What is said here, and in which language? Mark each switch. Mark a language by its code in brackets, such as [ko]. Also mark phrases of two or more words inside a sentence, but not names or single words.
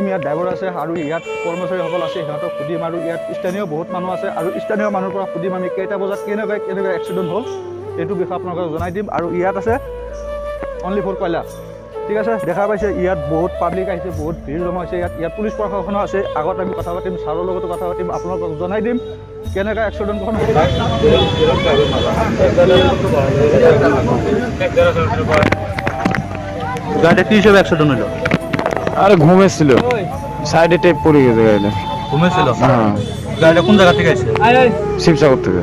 [as] ইয়াত ড্ৰাইভাৰ আছে আৰু ইয়াত কৰ্মচাৰীসকল আছে সিহঁতক সুধিম আৰু ইয়াত স্থানীয় বহুত মানুহ আছে আৰু স্থানীয় মানুহৰ পৰা সুধিম আমি কেইটা বজাত কেনেকৈ এক্সিডেণ্ট হ'ল এইটো বিষয়ে আপোনালোকক জনাই দিম। আৰু ইয়াত আছে [en] only for [as] কয়লা, ঠিক আছে। দেখা পাইছে ইয়াত বহুত পাব্লিক আহিছে, বহুত ভিৰ জমা হৈছে। ইয়াত পুলিচ প্ৰশাসনো আছে। আগত আমি কথা পাতিম, ছাৰৰ লগতো কথা পাতিম, আপোনালোকক জনাই দিম কেনেকৈ এক্সিডেণ্টখন গাড়িটা [bn] কি হিসেবে অ্যাক্সিডেন্ট হলো? আরে ঘুমেছিল সাইডে টেপ পড়ে গেছে গাড়িটা। ঘুমেছিল? হ্যাঁ। গাড়িটা কোন জায়গা থেকে আসছে? শিবসাগর থেকে।